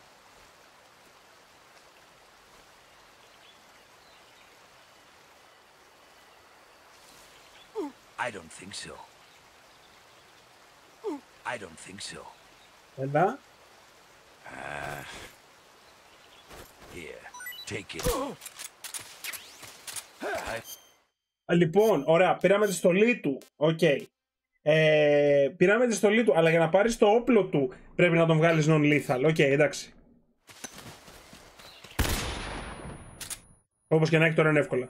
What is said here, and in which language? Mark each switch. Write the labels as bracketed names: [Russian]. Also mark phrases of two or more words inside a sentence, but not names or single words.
[English] I don't think so. I don't think so. [Greek] Έλα. [English] Here, take it. [Greek] Λοιπόν, ωραία, πήραμε τη στολή του. Οκ. Πήραμε τη στολή του, αλλά για να πάρεις το όπλο του πρέπει να τον βγάλεις non-lethal. Οκ, εντάξει. Όπως και να έχει, τώρα είναι εύκολα.